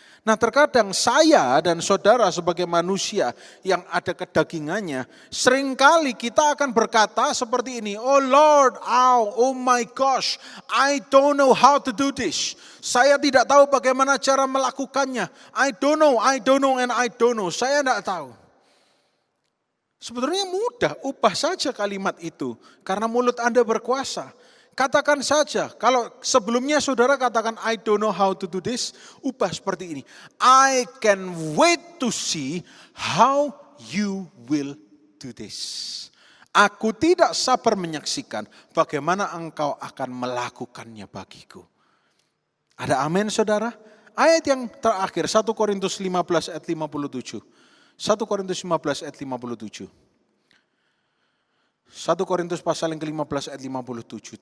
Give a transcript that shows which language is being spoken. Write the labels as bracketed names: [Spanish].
[Indonesian] Nah terkadang saya dan saudara sebagai manusia yang ada kedagingannya, seringkali kita akan berkata seperti ini, [English] oh Lord, oh my gosh, I don't know how to do this. [Indonesian] Saya tidak tahu bagaimana cara melakukannya. [English] I don't know, and I don't know. [Indonesian] Saya tidak tahu. Sebetulnya mudah, ubah saja kalimat itu. Karena mulut Anda berkuasa. Katakan saja, kalau sebelumnya saudara katakan [English] I don't know how to do this, [Indonesian] ubah seperti ini. [English] I can wait to see how you will do this. [Indonesian] Aku tidak sabar menyaksikan bagaimana engkau akan melakukannya bagiku. Ada amin saudara? Ayat yang terakhir, 1 Korintus 15 ayat 57. 1 Korintus 15 ayat 57. 1 Korintus pasal yang ke-15 ayat 57.